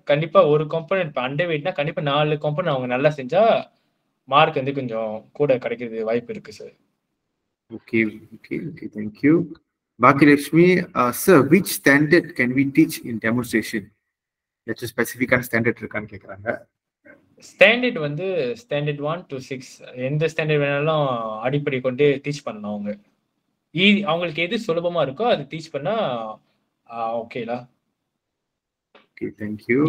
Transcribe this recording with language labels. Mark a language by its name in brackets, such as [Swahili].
[Tamil] கண்டிப்பா ஒரு காம்பனன்ட் இப்போ அண்டர்வெயிட்னா கண்டிப்பா 4 காம்பனன்ட் அவங்க நல்லா செஞ்சா மார்க் வந்து கொஞ்சம் கூட கிடைக்கிறது வாய்ப்பு இருக்கு sir. [English] Okay, thank you. Bhakilakshmi, sir, which standard can we teach in demonstration? [Tamil] ஏதாச்சும் ஸ்பெசிஃபிக்கான ஸ்டாண்டர்ட் இருக்கான்னு கேட்குறாங்க. ஸ்டாண்டர்ட் வந்து ஸ்டாண்டர்ட் 1 to 6 எந்த ஸ்டாண்டர்ட் வேணாலும் அடிப்படை கொண்டு டீச் பண்ணணும். அவங்க அவங்களுக்கு எது சுலபமா இருக்கோ அது டீச் பண்ணா ஓகேலா. [English] Okay, thank you.